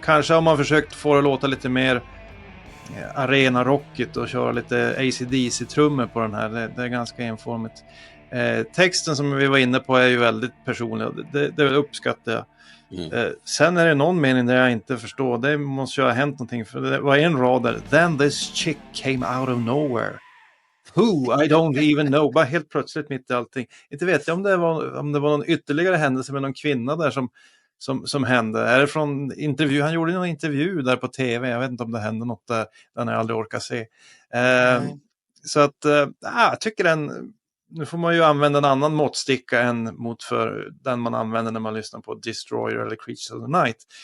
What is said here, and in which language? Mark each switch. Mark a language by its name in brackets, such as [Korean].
[Swedish] Kanske har man försökt få det att låta lite mer arena-rockigt och köra lite AC/DC-trummor på den här. Det är ganska enformigt. Texten som vi var inne på är ju väldigt personlig. Det uppskattar jag. Sen är det någon mening där jag inte förstår. Det måste ju ha hänt någonting. För det var en rad där. [English] Then this chick came out of nowhere. Who? I don't even know. [Swedish] Bara helt plötsligt mitt i allting. Inte vet jag om det var någon ytterligare händelse med någon kvinna där som hände. Är det från intervju? Han gjorde någon intervju där på tv. Jag vet inte om det hände något där den jag aldrig orkar se. Så att jag tycker nu får man ju använda en annan måttsticka än mot för den man använder när man lyssnar på Destroyer eller Creatures of the Night.